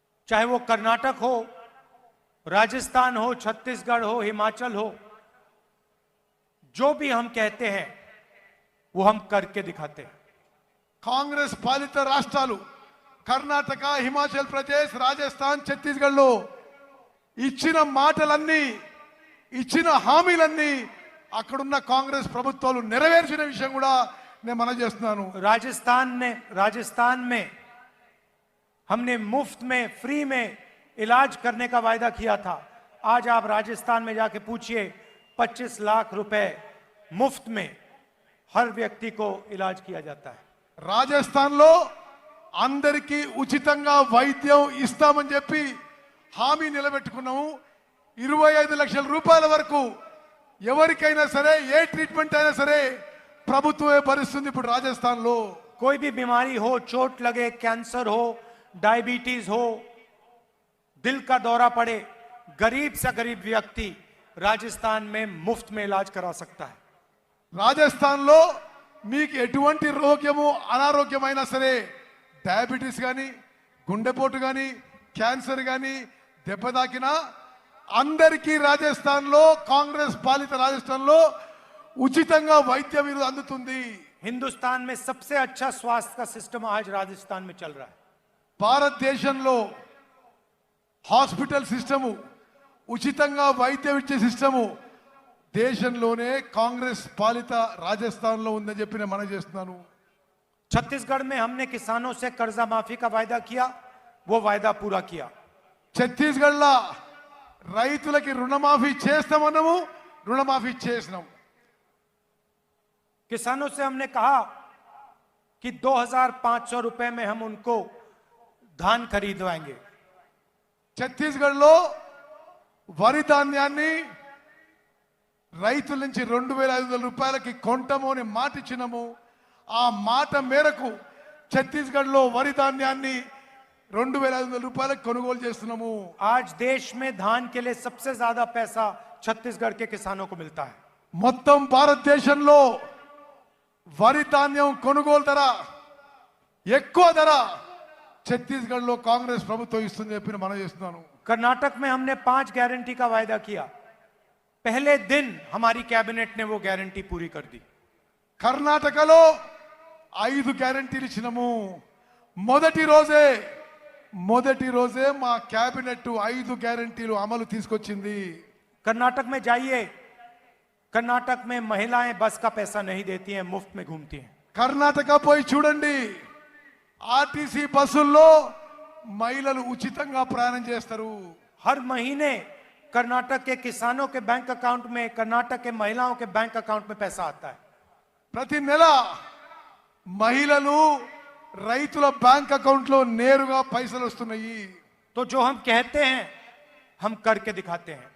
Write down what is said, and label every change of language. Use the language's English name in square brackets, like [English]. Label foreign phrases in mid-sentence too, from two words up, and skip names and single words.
[Hindi] चाहे वो कर्नाटक हो, राजस्थान हो, छत्तीसगढ़ हो, हिमाचल हो, जो भी हम कहते हैं वो हम करके दिखाते हैं। [Telugu] కాంగ్రెస్ పాలిత రాష్ట్రాలు కర్ణాటక, హిమాచల్ ప్రదేశ్, రాజస్థాన్, ఛత్తీస్గఢ్లో ఇచ్చిన మాటలన్నీ, ఇచ్చిన హామీలన్నీ అక్కడున్న కాంగ్రెస్ ప్రభుత్వాలు నెరవేర్చిన విషయం కూడా నేను మనవి చేస్తున్నాను. [Hindi] राजस्थान में हमने मुफ्त में, फ्री में इलाज करने का वायदा किया था। आज आप राजस्थान में जाके पूछिए, 25 लाख रुपए मुफ्त में हर व्यक्ति को इलाज किया जाता है। [Telugu] రాజస్థాన్లో అందరికీ ఉచితంగా వైద్యం ఇస్తామని చెప్పి హామీ నిలబెట్టుకున్నాము. 25 లక్షల రూపాయల వరకు ఎవరికైనా సరే, ఏ ట్రీట్మెంట్ అయినా సరే ప్రభుత్వమే భరిస్తుంది. ఇప్పుడు రాజస్థాన్లో [Hindi] कोई भी बीमारी हो, चोट लगे, कैंसर हो, डायबिटीज हो, दिल का दौरा पड़े, गरीब से गरीब व्यक्ति राजस्थान में मुफ्त में इलाज करा सकता है। [Telugu] రాజస్థాన్లో మీకు ఎటువంటి రోగము, అనారోగ్యమైనా సరే, డయాబెటీస్ కానీ, గుండెపోటు కానీ, క్యాన్సర్ కానీ దెబ్బ తాకినా అందరికీ రాజస్థాన్లో, కాంగ్రెస్ పాలిత రాజస్థాన్లో ఉచితంగా వైద్యం అందుతుంది. [Hindi] हिंदुस्तान में सबसे अच्छा स्वास्थ्य का सिस्टम आज राजस्थान में चल रहा है। [Telugu] భారతదేశంలో [English] hospital system, [Telugu] ఉచితంగా వైద్యం ఇచ్చే సిస్టము దేశంలోనే కాంగ్రెస్ పాలిత రాజస్థాన్లో ఉందని చెప్పి నేను మనవి చేస్తున్నాను. [Hindi] छत्तीसगढ़ में हमने किसानों से कर्जा माफी का वायदा किया, वो वायदा पूरा किया। [Telugu] ఛత్తీస్గఢ్లో రైతులకి రుణమాఫీ చేస్తామన్నాము, రుణమాఫీ చేసినాం. [Hindi] किसानों से हमने कहा कि 2500 रुपए में हम उनको धान खरीदवाएंगे। [Telugu] ఛత్తీస్గఢ్లో వరి ధాన్యాన్ని రైతుల నుంచి 2500 రూపాయలకి కొంటాము అని మాట ఇచ్చినాము. ఆ మాట మేరకు ఛత్తీస్గఢ్లో వరి ధాన్యాన్ని 2500 రూపాయలకు కొనుగోలు చేస్తున్నాము. [Hindi] आज देश में धान के लिए सबसे ज्यादा पैसा छत्तीसगढ़ के किसानों को मिलता है। [Telugu] మొత్తం భారతదేశంలో వరి ధాన్యం కొనుగోలు ధర, ఎక్కువ ధర ఛత్తీస్గఢ్లో కాంగ్రెస్ ప్రభుత్వం ఇస్తుంది చెప్పి మనం చేస్తున్నాను. [Hindi] कर्नाटक में हमने 5 गारंटी का वायदा किया। पहले दिन हमारी कैबिनेट ने वो गारंटी पूरी कर दी। [Telugu] కర్ణాటకలో 5 గ్యారంటీలు ఇచ్చినాము. మొదటి రోజే మా క్యాబినెట్ 5 గ్యారంటీలు అమలు తీసుకొచ్చింది. [Hindi] कर्नाटक में जाइए, कर्नाटक में महिलाएं बस का पैसा नहीं देती हैं, मुफ्त में घूमती हैं। [Telugu] కర్ణాటక పోయి చూడండి, ఆర్టీసీ బస్సుల్లో మహిళలు ఉచితంగా ప్రయాణం చేస్తారు. [Hindi] हर महीने कर्नाटक के किसानों के [English] bank account [Hindi] में, कर्नाटक के महिलाओं के [English] bank account [Hindi] में पैसा आता है। [Telugu] ప్రతి నెల మహిళలు, రైతుల [English] bank accountలో [Telugu] నేరుగా పైసలు వస్తున్నాయి. [Hindi] तो जो हम कहते हैं हम करके दिखाते हैं।